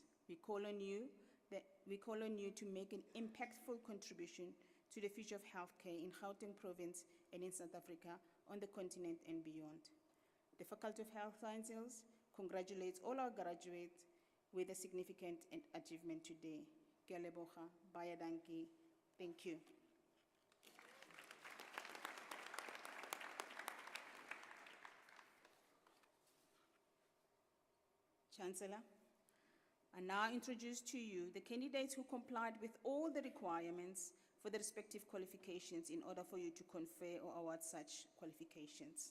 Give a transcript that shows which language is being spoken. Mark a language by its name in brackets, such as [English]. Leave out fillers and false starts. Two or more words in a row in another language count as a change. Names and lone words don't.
[English] We call on you to make an impactful contribution to the future of healthcare in Gauteng province and in South Africa, on the continent and beyond. The Faculty of Health Sciences congratulates all our graduates with a significant achievement today. [Tswana] Ke a leboga, [Afrikaans] baie dankie. [English] Thank you. Chancellor, I now introduce to you the candidates who complied with all the requirements for the respective qualifications in order for you to confer or award such qualifications.